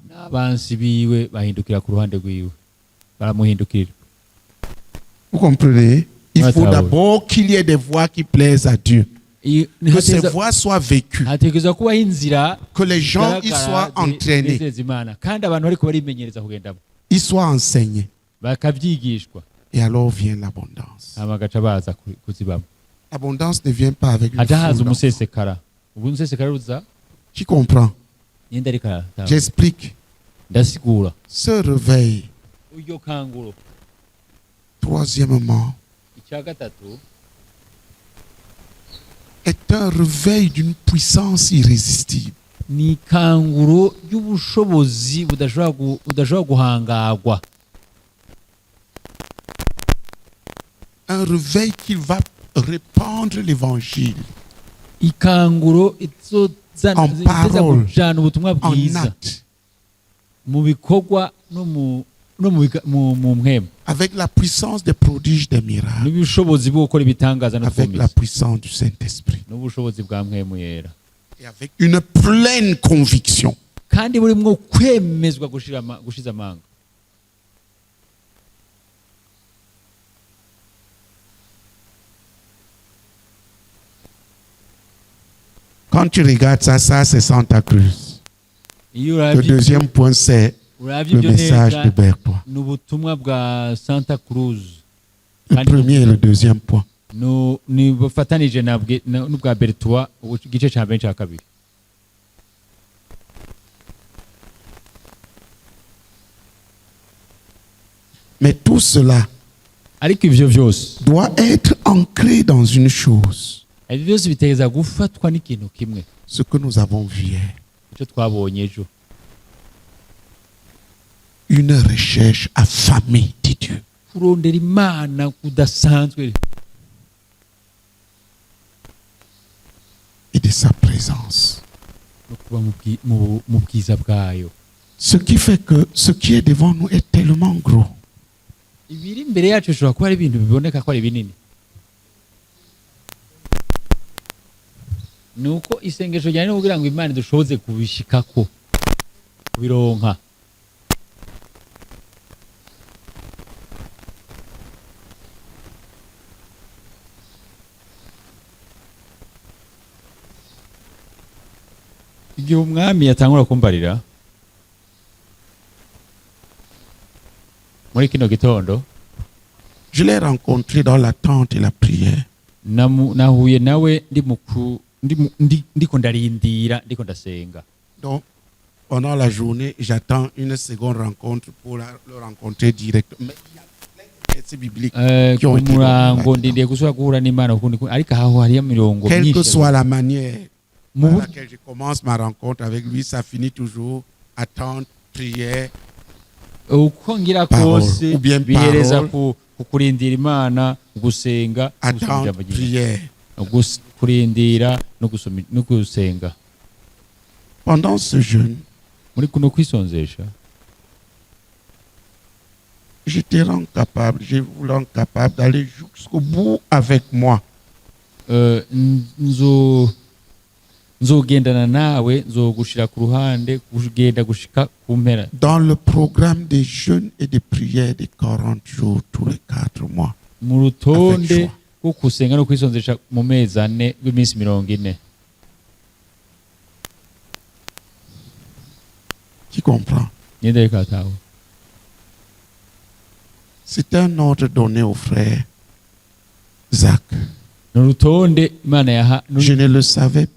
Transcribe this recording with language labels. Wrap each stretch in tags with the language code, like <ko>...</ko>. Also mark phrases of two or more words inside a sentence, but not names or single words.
<rn>n'abansi biwe bahindukira ku ruhande rwiwe, baramuhindukira.</rn> <fr>Vous comprenez? Il Ouais, faut ça, d'abord qu'il y ait des voies qui plaisent à Dieu. Que ces</fr> <rn>Hategerezwa</rn> <fr>voies soient vécues.</fr> <rn>kubaho inzira</rn> <fr>Que les gens y soient entraînés.</fr> <rn>zinezereza Imana, kandi abantu bariko barimenyereza kugendamo,</rn> <fr>Ils soient enseignés.</fr> <rn>bakabyigishwa,</rn> <fr>Et alors vient l'abondance.</fr> <rn>hama bagaca baza kuzibamo.</rn> <fr>L'abondance ne vient pas avec le</fr> <rn>haja haza</rn> <fr>flou d'enfant.</fr> <rn>umusesekara. Ubu umusesekara uza</rn> <fr>Qui comprend?</fr> <rn>ninde ariko aratahura?</rn> <fr>J'explique.</fr> <rn>Ndasigura</rn> <fr>Ce réveil,</fr> <rn>uryo kanguro.</rn> <fr>troisièmement,</fr> <rn>Icya gatatu</rn> <fr>est un réveil d'une puissance irrésistible.</fr> <rn>ni ikanguro ry'ubushobozi budashobora guhangagwa,</rn> <fr>Un réveil qui va répandre l'évangile</fr> <rn>ikanguro</rn> <fr>En</fr> <rn>iteza</rn> <fr>parole,</fr> <rn>kujana ubutumwa</rn> <fr>en</fr> <rn>bwiza</rn> <fr>acte,</fr> <rn>mu bikorwa no mu mpwemu,</rn> <fr>avec la puissance des prodiges des miracles,</fr> <rn>n'ubushobozi bwo gukora ibitangaza no</rn> <fr>avec la</fr> <rn>twumvise,</rn> <fr>puissance du Saint-Esprit,</fr> <rn>n'ubushobozi bwa mpwemu yera,</rn> <fr>et avec une pleine conviction.</fr> <rn>kandi burimwo kwemezwa gushiza amanga.</rn> <fr>Quand tu regardes ça, ça c'est Santa Cruz.</fr> <rn>Iyo</rn> <fr>Le</fr> <rn>uravye</rn> <fr>deuxième point, c'est</fr> <rn>uravye</rn> <fr>le</fr> <rn>ibyo</rn> <fr>message</fr> <rn>neza</rn> <fr>de Bertois.</fr> <rn>ni ubutumwa bwa Santa Cruz,</rn> <fr>Le premier et le deuxième point.</fr> <rn>ni bufatanije n'ubwa Bertois, igice cya mbere cya kabiri.</rn> <fr>Mais tout cela</fr> <rn>Ariko ivyo vyose</rn> <fr>doit être ancré dans une chose,</fr> <rn>ibyo byose bitegereza gufatwa n'ikintu kimwe,</rn> <fr>ce que nous avons vu hier.</fr> <rn>icyo twabonye ejo,</rn> <fr>Une recherche affamée de Dieu.</fr> <rn>kurondera Imana kudasanzwe</rn> <fr>Et de sa présence.</fr> <rn>no kuba mu bwiza bwayo.</rn> <fr>Ce qui fait que ce qui est devant nous est tellement gros.</fr> <rn>Ibiri imbere yacu bishobora kuba ari ibintu biboneka ko ari binini. Ni uko isengesho ryane kugira ngo Imana dushoboze kubishikako, kubironka. Igihe umwami yatangura kumbarira muri kino gitondo,</rn> <fr>Je l'ai rencontré dans la tente et la prière.</fr> <rn>nahuye nawe ndiko ndarindira, ndiko ndasenga.</rn> <fr>Donc, pendant la journée, j'attends une seconde rencontre pour le rencontrer directement. Mais il y a plein de versets bibliques qui ont</fr> <rn>Ku</rn> <fr>été</fr> <rn>murango</rn> <fr>donnés</fr> <rn>ndindiye gusubira guhura n'Imana ukundi, ariko aho hariyo mirongo</rn> <fr>quelle que</fr> <rn>myinshi.</rn> <fr>soit la manière, à laquelle je commence ma rencontre avec lui, ça finit toujours attente, prière,</fr> <rn>uko ngira kose bihereza kukurindira Imana, gusenga,</rn> <fr>attente, prière.</fr> <rn>kurindira no gusenga.</rn> <fr>Pendant ce jeûne,</fr> <rn>muri kuno kwisonzesha,</rn> <fr>je te rends capable, je vous rends capable d'aller jusqu'au bout avec moi.</fr> <rn>Nzogendana nawe, nzogushira ku ruhande, kugenda gushika ku mpera.</rn> <fr>Dans le programme des jeûnes et des prières de 40 jours tous les 4 mois.</fr> <rn>Mu rutonde rwo kusenga no kwisonzesha mu mezi 4 rw'iminsi 40.</rn> <fr>Qui comprend? C'est un ordre donné au frère Zach. Je ne le savais pas.</fr>